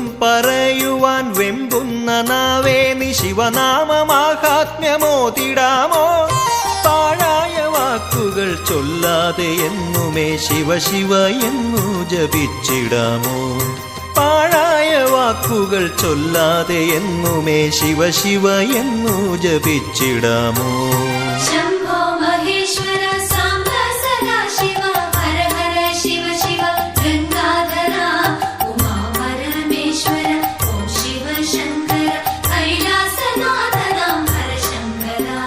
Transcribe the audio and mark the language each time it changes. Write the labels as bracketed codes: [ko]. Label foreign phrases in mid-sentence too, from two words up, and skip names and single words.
[ml] പറയുവാൻ വെമ്പുന്ന നാവേ നീ ശിവനാമമാഹാത്മ്യമോതിടാമോ പാഴായ വാക്കുകൾ ചൊല്ലാതെ എന്നുമേ ശിവ ശിവ എന്നു ജപിച്ചിടാമോ പാഴായ വാക്കുകൾ ചൊല്ലാതെ എന്നുമേ ശിവ ശിവ എന്നു ജപിച്ചിടാമോ [sa] शंभो महेश्वर सांब सदाशिव हर हर शिव शिव गंगाधर उमा परमेश्वर ओम शिव शंकर कैलासनाथ नाम हर शंकर